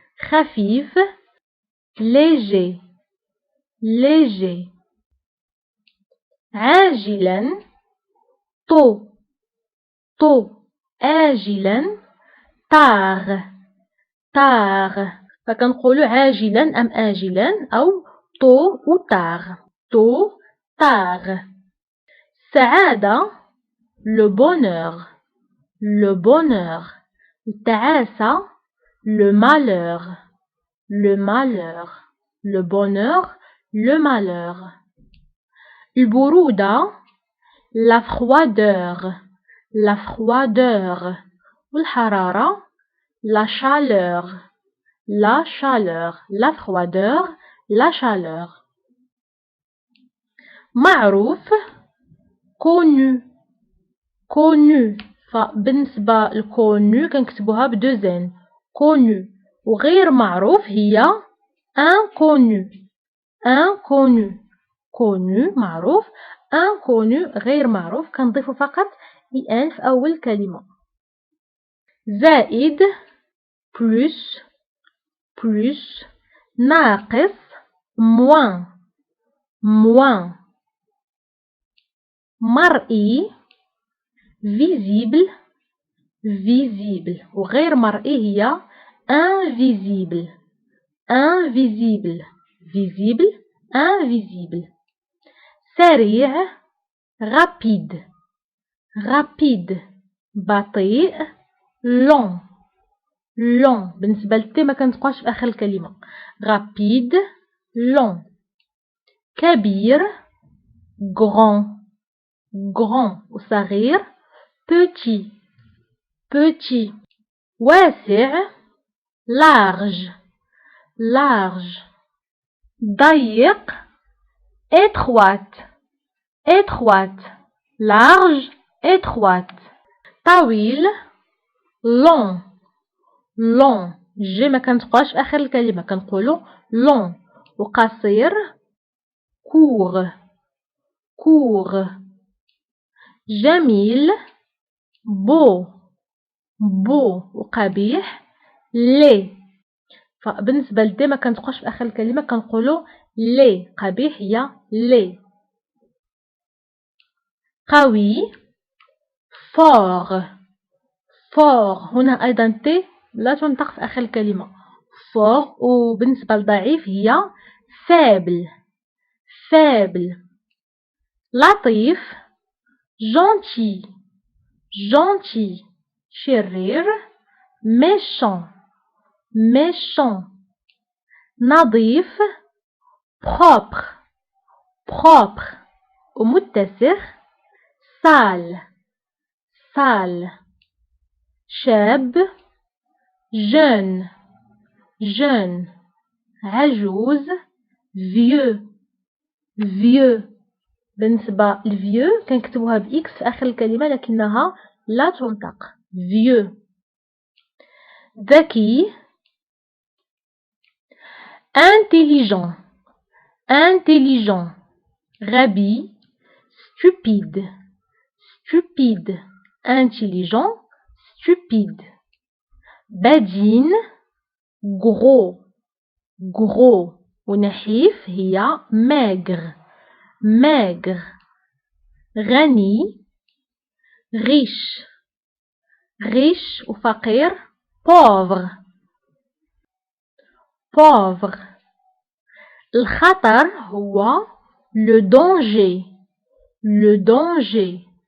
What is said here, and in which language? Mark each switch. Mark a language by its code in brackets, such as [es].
[fr] خفيف léger léger. عاجلا tôt tôt. آجلا tard tard. [ar] فكنقولوا عاجلا أم آجلا أو [fr] tôt ou tard tôt tard. سعادة le bonheur le bonheur. التعاسة le malheur le malheur. le bonheur le malheur. البرودة la froideur la froideur. والحرارة la chaleur la chaleur. la froideur la chaleur. معروف connu connu. [ar] فبالنسبة لconnu كنكتبوها بدوزين connu. وغير معروف هي [fr] inconnu inconnu. [ar] connu معروف inconnu غير معروف كنضيفو فقط en في أول كلمة. [fr] زائد plus plus. ناقص moins moins. مرئي visible visible وغير مرئي هي invisible invisible visible invisible. [ar] سريع [fr] rapide rapide [ar] بطيء [fr] long long [ar] بالنسبة للتي ما كنتبقاش في آخر الكلمة [fr] rapide long. كبير grand grand وصغير petit petit. واسع large large. ضيق étroite étroite large étroite. [ar] طويل [fr] long long [ar] جي ما كنتبقاش في آخر الكلمة كنقولو long. [fr] وقصير court court. جميل beau beau وقبيح laid. [ar] فبالنسبة لدي ما كنتبقاش في آخر الكلمة كنقولو laid قبيح هي laid. قوي fort fort هنا أيضا تي لا تنطق في آخر الكلمة fort. وبالنسبة لضعيف هي faible faible. [fr] لطيف gentil gentil. شرير méchant méchant. نظيف propre propre. ومتسخ sale sale. شاب jeune jeune. عجوز vieux vieux. [ar] بالنسبة لvieux كنكتبوها بإكس في آخر الكلمة لكنها لا تنطق vieux. [fr] ذكي intelligent intelligent. غبي stupide stupide. intelligent stupide. بدين gros gros. ونحيف هي maigre maigre. غني riche riche. وفقير pauvre pauvre. الخطر هو le danger le danger.